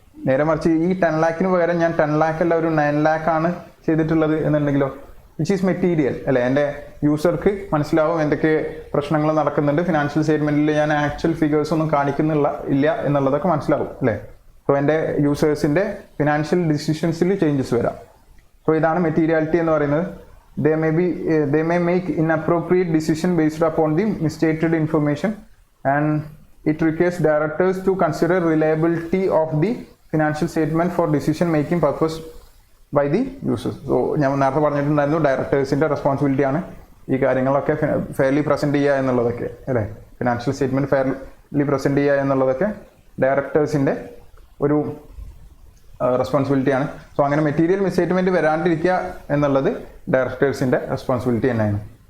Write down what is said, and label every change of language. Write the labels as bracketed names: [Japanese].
[Malayalam] നേരെ മറിച്ച് ഈ 10 lakhന് പകരം ഞാൻ 10 lakh അല്ല ഒരു 9 lakh ആണ് ചെയ്തിട്ടുള്ളത് എന്നുണ്ടെങ്കിലോ, വിച്ച് ഈസ് മെറ്റീരിയൽ അല്ലേ. എൻ്റെ യൂസർക്ക് മനസ്സിലാവും എന്തൊക്കെ പ്രശ്നങ്ങൾ നടക്കുന്നുണ്ട്, ഫിനാൻഷ്യൽ സ്റ്റേറ്റ്മെൻറ്റിൽ ഞാൻ ആക്ച്വൽ ഫിഗേഴ്സ് ഒന്നും ഇല്ല എന്നുള്ളതൊക്കെ മനസ്സിലാവും അല്ലേ. സോ എൻ്റെ യൂസേഴ്സിൻ്റെ ഫിനാൻഷ്യൽ ഡിസിഷൻസിൽ ചേഞ്ചസ് വരാം. സോ ഇതാണ് മെറ്റീരിയാലിറ്റി എന്ന് പറയുന്നത്. [English] they may make inappropriate decision based upon the misstated information, and it requires directors to consider reliability of the financial statement for decision making purpose by the users. [Malayalam] So ഞാൻ നേരത്തെ പറഞ്ഞിട്ടുണ്ടായിരുന്നു ഡയറക്ടേഴ്സിൻ്റെ responsibility ആണ് ഈ കാര്യങ്ങളൊക്കെ fairly present ചെയ്യുക എന്നുള്ളതൊക്കെ അല്ലേ. Financial statement fairly present ചെയ്യുക എന്നുള്ളതൊക്കെ ഡയറക്ടേഴ്സിൻ്റെ ഒരു റെസ്പോൺസിബിലിറ്റിയാണ്. സോ അങ്ങനെ മെറ്റീരിയൽ മിസ്റ്റേറ്റ്മെൻറ്റ് വരാണ്ടിരിക്കുക എന്നുള്ളത് ഡയറക്ടേഴ്സിൻ്റെ റെസ്പോൺസിബിലിറ്റി തന്നെയാണ്.